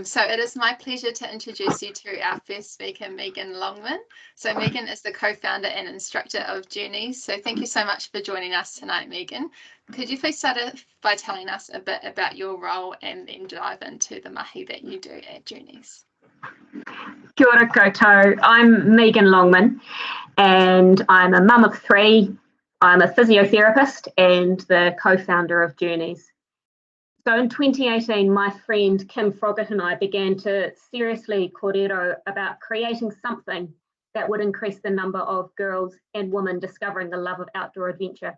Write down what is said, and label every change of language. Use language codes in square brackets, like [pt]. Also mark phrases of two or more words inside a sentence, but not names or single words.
[en] So it is my pleasure to introduce you to our first speaker, Megan Longman. So Megan is the co-founder and instructor of Journeys. So thank you so much for joining us tonight, Megan. Could you please start by telling us a bit about your role and then dive into the mahi that you do at Journeys? [mi] Kia ora koutou. [en] I'm Megan Longman and I'm a mum of 3. I'm a physiotherapist and the co-founder of Journeys. So in 2018, my friend Kim Froggatt and I began to seriously kōrero about creating something that would increase the number of girls and women discovering the love of outdoor adventure.